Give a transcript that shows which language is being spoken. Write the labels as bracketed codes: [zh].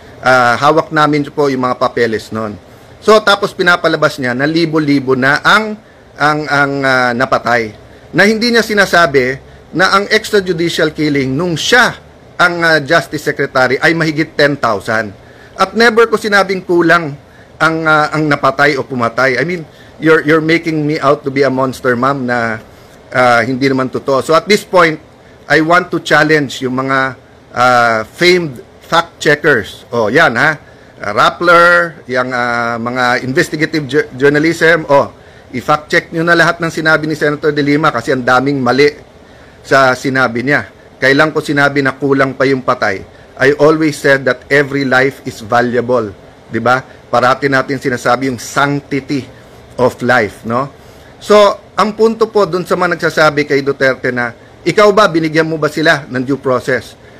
[tl] Hawak namin po yung mga papeles noon. So, tapos pinapalabas niya na libo-libo na ang napatay. Na hindi niya sinasabi na ang extrajudicial killing nung siya ang Justice Secretary ay mahigit 10,000. At never ko sinabing kulang ang napatay o pumatay. [en] I mean, you're making me out to be a monster, ma'am, [tl] na hindi naman totoo. [en] So at this point, I want to challenge [tl] yung mga [en] famed fact checkers. [tl] Oh, yan Rappler, yung mga investigative journalism. I-fact check nyo na lahat ng sinabi ni Senator De Lima kasi ang daming mali sa sinabi niya. Kailan ko sinabi na kulang pa yung patay? [en] I always said that every life is valuable. [tl] 'Di ba? Parati natin sinasabi yung [en] sanctity of life, [tl] no? So, ang punto po dun sa mga nagsasabi kay Duterte na, ikaw ba, binigyan mo ba sila ng due process?